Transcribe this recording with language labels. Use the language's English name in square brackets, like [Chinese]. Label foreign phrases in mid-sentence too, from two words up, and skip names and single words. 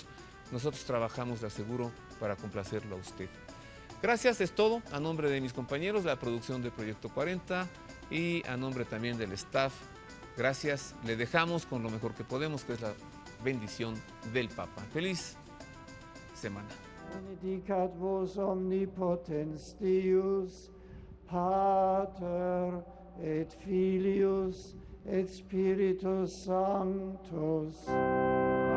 [Spanish] Nosotros trabajamos, le aseguro, para complacerlo a usted. Gracias, es todo. A nombre de mis compañeros de la producción de Proyecto 40 y a nombre también del staff, gracias. Le dejamos con lo mejor que podemos, que es la bendición del Papa. Feliz semana. [Latin] Benedicat vos omnipotens Deus, Pater et Filius et Spiritus Sanctus.